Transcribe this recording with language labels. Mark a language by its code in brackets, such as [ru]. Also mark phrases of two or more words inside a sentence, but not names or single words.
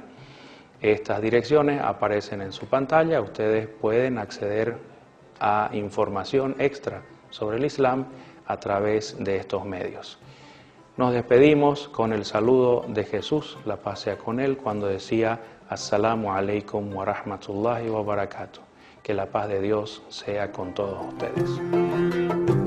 [es] Estas direcciones aparecen en su pantalla, ustedes pueden acceder a información extra sobre el Islam a través de estos medios. Nos despedimos con el saludo de Jesús, la paz sea con él, cuando decía [ar] السلام عليكم ورحمة الله وبركاته. [es] Que la paz de Dios sea con todos ustedes.